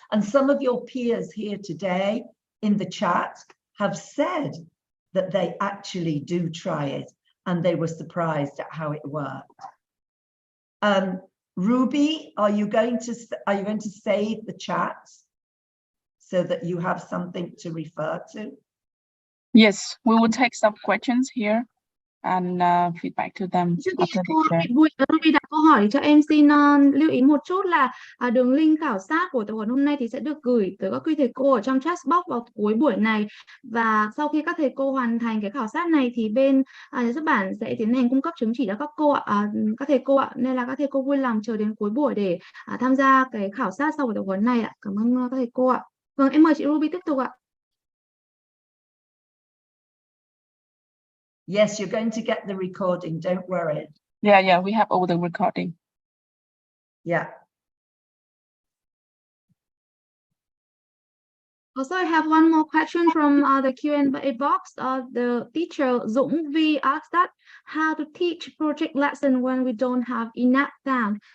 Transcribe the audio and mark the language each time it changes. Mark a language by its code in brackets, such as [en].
[en] And some of your peers here today in the chat have said that they actually do try it, and they were surprised at how it worked. Ruby, are you going to save the chat so that you have something to refer to? Yes, we will take some questions here and feedback to them. [vi] Trước khi Ruby đặt câu hỏi cho em xin lưu ý một chút là đường link khảo sát của tập huấn hôm nay thì sẽ được gửi tới các quý thầy cô ở trong chat box vào cuối buổi này, và sau khi các thầy cô hoàn thành cái khảo sát này thì bên nhà xuất bản sẽ tiến hành cung cấp chứng chỉ cho các cô các thầy cô ạ, nên là các thầy cô vui lòng chờ đến cuối buổi để tham gia cái khảo sát sau buổi tập huấn này ạ. Cảm ơn các thầy cô ạ. Vâng, em mời chị Ruby tiếp tục ạ. [en] Yes, you're going to get the recording, don't worry. Yeah, we have all the recording. Yeah. Also, I have one more question from the Q&A box. The teacher Dũng V asked that how to teach project lesson when we don't have enough time.